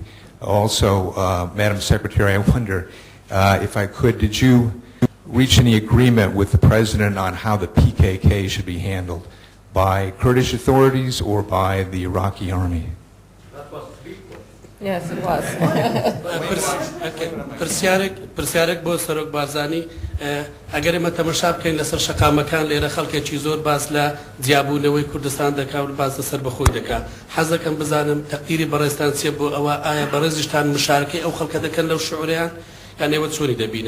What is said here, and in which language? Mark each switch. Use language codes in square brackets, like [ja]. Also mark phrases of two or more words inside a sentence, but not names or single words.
[en] Also, Madam Secretary, I wonder if I could, did you reach any agreement with the President on how the PKK should be handled, by Kurdish authorities or by the Iraqi army? Yes, it was. [ckb] پرسیارێک بۆ سەرۆک بارزانی ئەگەر ئێمە تەماشا بکەین لەسەر شەقامەکان لێرە خەڵکێکی زۆر باس لە جیابوونەوەی کوردستان دەکا و باس لەسەر بەخۆی دەکا. حەز دەکەم بزانم تەقدیری بەڕێزتان چییە بۆ ئەوە ئایا بەڕێزیشتان مشارکەی ئەو خەڵکە دەکەن لەو شعوریان یان ئێوە چۆنی دەبینن؟